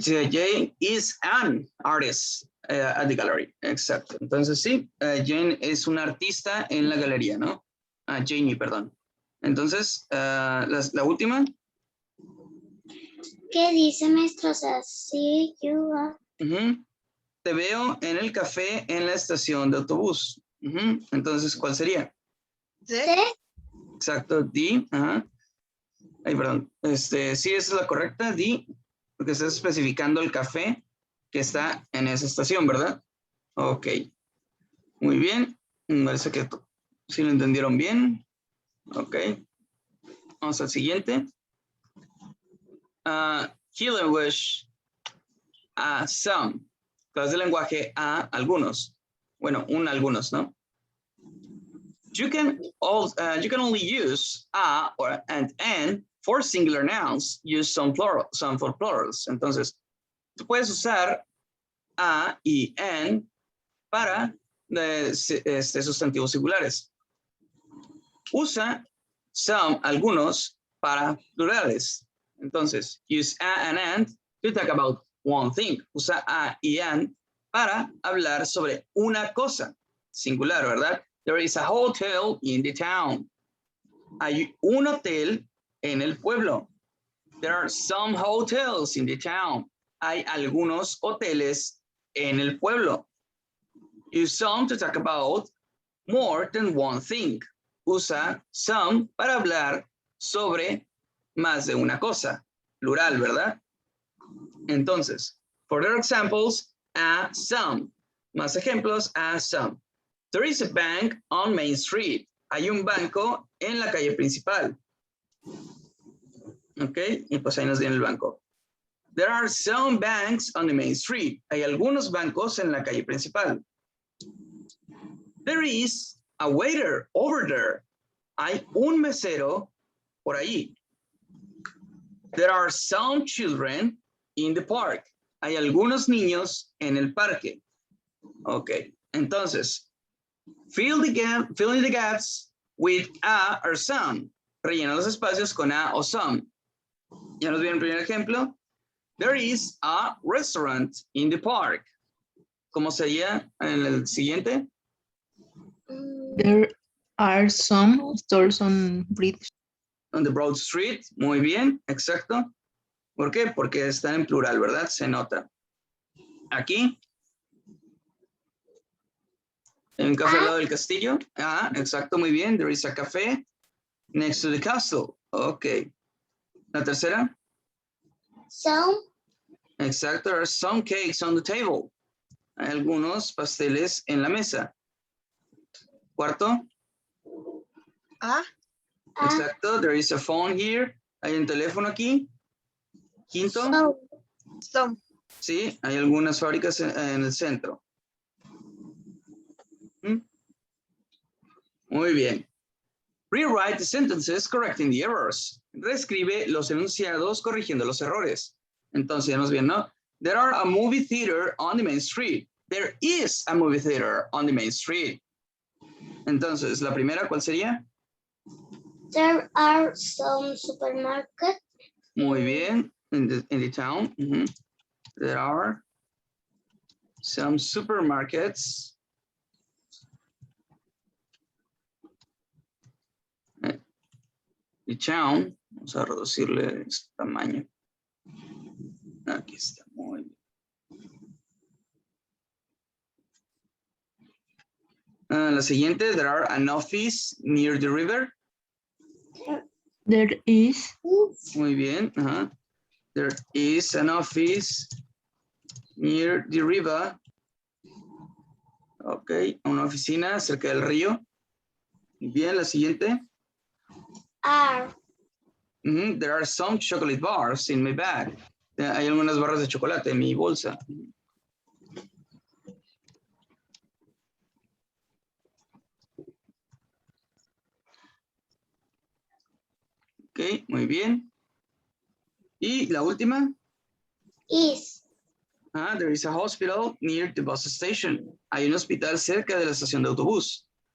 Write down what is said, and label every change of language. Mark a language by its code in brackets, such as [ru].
[en] Jane is an artist at the gallery. [es] Exacto. Entonces sí, Jane es una artista en la galería, ¿no? Jamie, perdón. Entonces, la última. ¿Qué dice, maestro? O sea, [en] see you are. [es] Te veo en el café en la estación de autobús. Entonces, ¿cuál sería? ¿Sí? Exacto, D. Ajá. Ay, perdón. Sí, esa es la correcta, D, porque estás especificando el café que está en esa estación, ¿verdad? Ok. Muy bien. Parece que sí lo entendieron bien. Ok. Vamos al siguiente. [en] He language some. [es] Clase de lenguaje a algunos. Bueno, algunos, ¿no? [en] You can only use a or and for singular nouns. Use some for plurals. [es] Entonces, tú puedes usar a y en para sustantivos singulares. Usa some, algunos, para plurales. [en] Entonces, use a and to talk about one thing. [es] Usa a y and para hablar sobre una cosa. Singular, ¿verdad? [en] There is a hotel in the town. [es] Hay un hotel en el pueblo. [en] There are some hotels in the town. [es] Hay algunos hoteles en el pueblo. [en] Use some to talk about more than one thing. [es] Usa some para hablar sobre más de una cosa. Plural, ¿verdad? Entonces, [en] further examples, a some. [es] Más ejemplos, a some. [en] There is a bank on Main Street. [es] Hay un banco en la calle principal. Ok, y pues ahí nos viene el banco. [en] There are some banks on the main street. [es] Hay algunos bancos en la calle principal. [en] There is a waiter over there. [es] Hay un mesero por ahí. [en] There are some children in the park. [es] Hay algunos niños en el parque. Ok, entonces, [en] fill in the gaps with a or some. [es] Rellena los espacios con a o some. Ya nos viene el primer ejemplo. [en] There is a restaurant in the park. [es] ¿Cómo sería en el siguiente? [en] There are some stores on British. On the Broad Street. [es] Muy bien, exacto. ¿Por qué? Porque están en plural, ¿verdad? Se nota. Aquí. En un café al lado del castillo. Ah, exacto, muy bien. [en] There is a café next to the castle. [es] Ok. La tercera. [en] Some. Exacto, there are some cakes on the table. [es] Hay algunos pasteles en la mesa. Cuarto. [en] Exacto, there is a phone here. [es] Hay un teléfono aquí. Quinto. [en] Some. [es] Sí, hay algunas fábricas en el centro. Muy bien. [en] Rewrite the sentences correcting the errors. [es] Reescribe los enunciados corrigiendo los errores. Entonces ya nos viene, ¿no? [en] There are a movie theater on the main street. There is a movie theater on the main street. [es] Entonces, la primera, ¿cuál sería? [en] There are some supermarkets. [es] Muy bien. [en] In the town. There are some supermarkets. The town. [es] Vamos a reducirle este tamaño. Aquí está, muy bien. La siguiente, [en] there are an office near the river. There is. [es] Muy bien. [en] There is an office near the river. [es] Ok, una oficina cerca del río. Bien, la siguiente. [en] Are. There are some chocolate bars in my bag. [es] Hay algunas barras de chocolate en mi bolsa. Ok, muy bien. Y la última. [en] Is. There is a hospital near the bus station. [es] Hay un hospital cerca de la estación de autobús.